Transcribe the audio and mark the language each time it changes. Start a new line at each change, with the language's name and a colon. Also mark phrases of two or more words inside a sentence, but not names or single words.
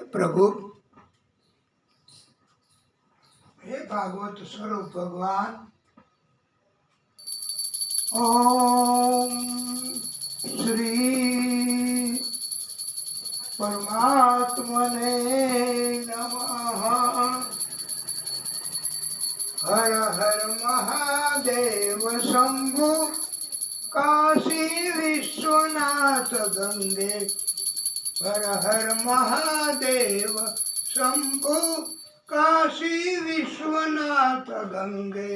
Hindi: प्रभु हे भागवत स्वरूप भगवान ओम श्री परमात्मने नमः। हर हर महादेव शंभु काशी विश्वनाथ गंगे। हर हर महादेव शंभु काशी विश्वनाथ गंगे।